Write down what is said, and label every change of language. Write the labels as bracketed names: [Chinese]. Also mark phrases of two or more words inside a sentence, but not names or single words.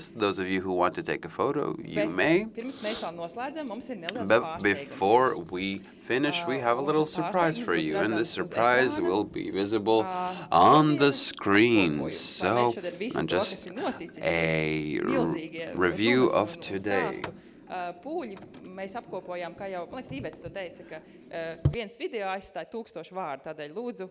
[English] Those of you who want to take a photo, you may. But before we finish, we have a little surprise for you, and this surprise will be visible on the screen. So, just a review of today. [Latvian] Mēs apkopojām, kā jau, man liekas, Iveta to teica, ka viens video aizstāja 1000 vārdu, tādēļ lūdzu.